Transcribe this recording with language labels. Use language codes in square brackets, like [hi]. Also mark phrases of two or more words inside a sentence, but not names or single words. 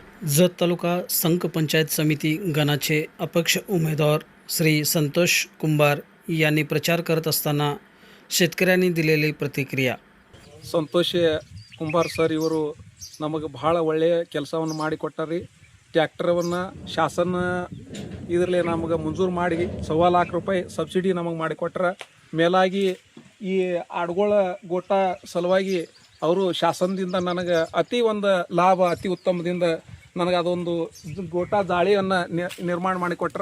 [mr] जत तालुका संघ पंचायत समिती गणाचे अपक्ष उमेदवार श्री संतोष कुंभार यांनी प्रचार करत असताना शेतकऱ्यांनी दिलेली प्रतिक्रिया. [kn] ಸಂತೋಷ ಕುಂಬಾರ್ ಸರ್ ಇವರು ನಮಗೆ ಭಾಳ ಒಳ್ಳೆಯ ಕೆಲಸವನ್ನು ಮಾಡಿಕೊಟ್ಟಾರಿ. ಟ್ಯಾಕ್ಟರವನ್ನು ಶಾಸನ ಇದರಲ್ಲಿ ನಮಗೆ ಮಂಜೂರು ಮಾಡಿ 1.25 ಲಕ್ಷ ರೂಪಾಯಿ ಸಬ್ಸಿಡಿ ನಮಗೆ ಮಾಡಿಕೊಟ್ರ. ಮೇಲಾಗಿ ಈ ಆಡುಗಳ ಗೋಟ ಸಲುವಾಗಿ ಅವರು ಶಾಸನದಿಂದ ನನಗೆ ಅತಿ ಒಂದು ಲಾಭ ಅತಿ ಉತ್ತಮದಿಂದ ನನಗೆ ಅದೊಂದು ಗೋಟ ದಾಳಿಯನ್ನು ನಿರ್ಮಾಣ ಮಾಡಿಕೊಟ್ರ.